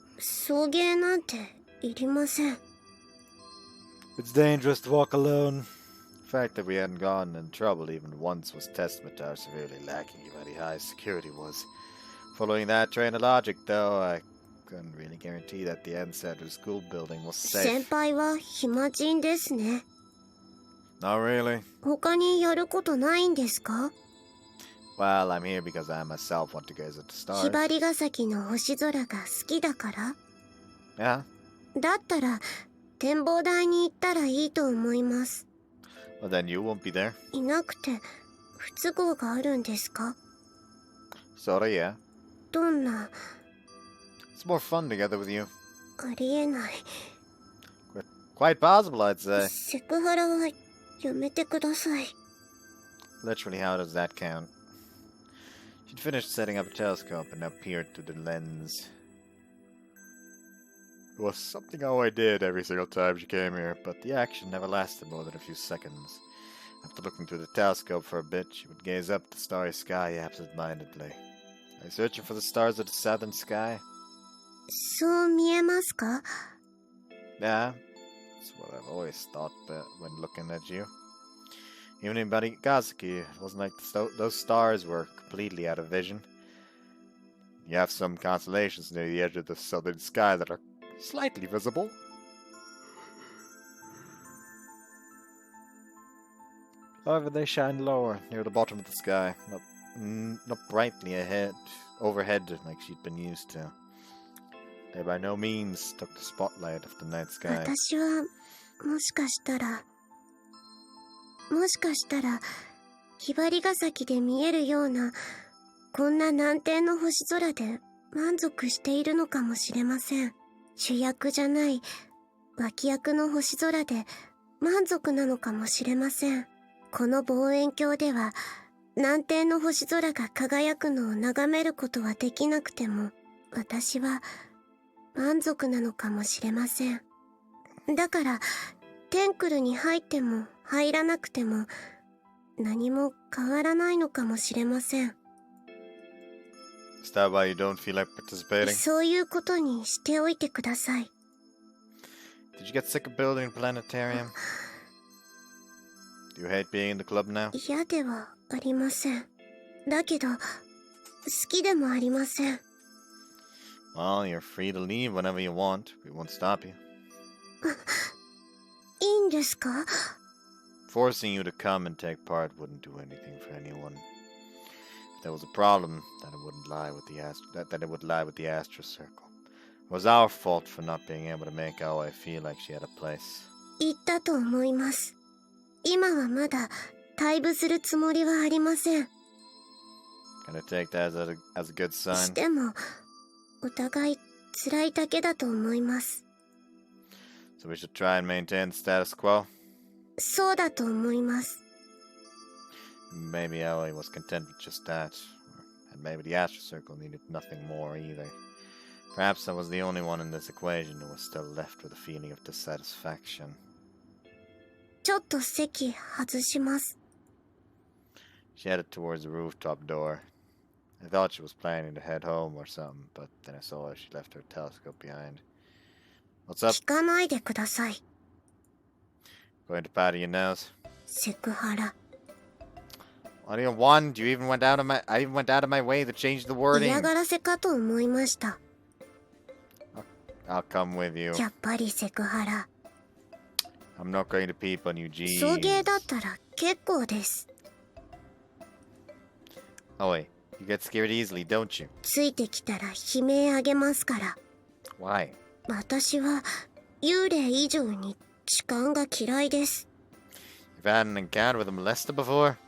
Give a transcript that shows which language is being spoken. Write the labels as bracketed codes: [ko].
[ja] 送迎なんていりません。 [en] It's dangerous to walk alone. The fact that we hadn't gotten in trouble even once was testament to how severely lacking humanity high security was. Following that train of logic, though, I couldn't really guarantee that the Center school building was [ja] 先 [en] safe. [ja] 輩は暇人ですね。 [en] Not really. [ja] 他にやることないんですか？ [en] Well, I'm here because I myself want to gaze at the [ja] ひ [en] stars. [ja] ばりが崎の星空が好きだから？ [en] Yeah? [ja] だったら展望台に行ったらいいと思います。 [en] Well, then you won't be there. [ja] いなくて不都合があるんですか？ [en] Sorta, yeah. [ja] どんな？ [en] It's more fun together with you. [ja] ありえない。 [en] Quite possible, I'd say. [ja] セクハラはやめてください。 [en] Literally, how does that count? She'd finished setting up a telescope and now peered through the lens. It was something how I did every single time she came here, but the action never lasted more than a few seconds. After looking through the telescope for a bit, she would gaze up at the starry sky absent-mindedly. Are you searching for the stars of the southern sky? [ja] そう見えますか？ [en] Yeah, that's what I've always thought when looking at you. Even in Barigazaki, it wasn't like those stars were completely out of vision. You have some constellations near the edge of the southern sky that are slightly visible. However, they shine lower, near the bottom of the sky, not brightly overhead like she'd been used to. They by no means took the spotlight of the night sky. [ja] 私はもしかしたらひばりが崎で見えるようなこんな南天の星空で満足しているのかもしれません。主役じゃない脇役の星空で満足なのかもしれません。この望遠鏡では南天の星空が輝くのを眺めることはできなくても私は満足なのかもしれません。だからテンクルに入っても入らなくても何も変わらないのかもしれません。 [en] Is that why you don't feel like participating? [ja] そういうことにしておいてください。 [en] Did you get sick of building a planetarium? Do you hate being in the club now? [ja] 嫌ではありません。だけど好きでもありません。 [en] Well, you're free to leave whenever you want. We won't stop you. [ja] いいんですか？ [en] Forcing you to come and take part wouldn't do anything for anyone. If there was a problem, then it wouldn't lie with that it would lie with the Astra Circle. It was our fault for not being able to make Aoi feel like she had a place. [ja] 言ったと思います。今はまだ退部するつもりはありません。 [en] Can I take that as a good [ja] し [en] sign? [ja] てもお互い辛いだけだと思います。 [en] So we should try and maintain the status quo? [ja] そうだと思います。 [en] Maybe Aoi was content with just that. And maybe the Astra Circle needed nothing more either. Perhaps I was the only one in this equation who was still left with a feeling of dissatisfaction. [ja] ちょっと席外します。 [en] She headed towards the rooftop door. I thought she was planning to head home or something, but then I saw she left her telescope behind. What's up? [ja] 聞かないでください。 [en] Going to powder your nose? [ja] セクハラ。 [en] What do you want? I even went out of my way to change the wording. [ja] 嫌がらせかと思いました。 [en] I'll come with you. [ja] やっぱりセクハラ。 [en] I'm not going to peep on you, G. [ja] 送迎だったら結構です。 [en] Oh wait, you get scared easily, don't you? [ja] ついてきたら悲鳴あげますから。 [en] Why? [ja] 私は幽霊以上に痴漢が嫌いです。 [en] You've had an encounter with a molester before?